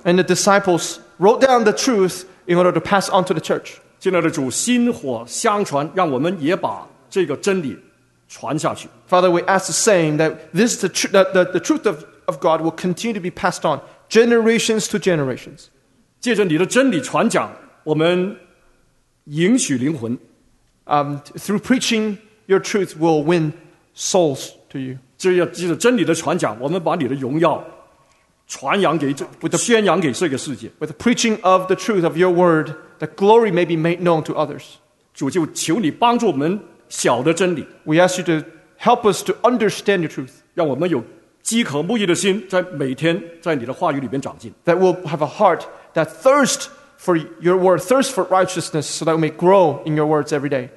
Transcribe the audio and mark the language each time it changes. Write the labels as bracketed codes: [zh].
[en] And the disciples wrote down the truth in order to pass on to the church. [zh] 亲爱的主，薪火相传，让我们也把这个真理传下去。 [en] Father, we ask the same that this is the truth of God will continue to be passed on generations to generations. [zh] 借着你的真理传讲，我们赢取灵魂。 [en] Through preaching your truth, we'll win souls to you. [zh] 这要借着真理的传讲，我们把你的荣耀传扬给这，宣扬给这个世界。 [en] With the preaching of the truth of your word, the glory may be made known to others. [zh] 主就求你帮助我们。小的真理 [en] We ask you to help us to understand your truth. [zh] 让我们有饥渴慕义的心，在每天在你的话语里面长进。 [en] That we'll have a heart that thirst for your word, thirst for righteousness, so that we may grow in your words every day.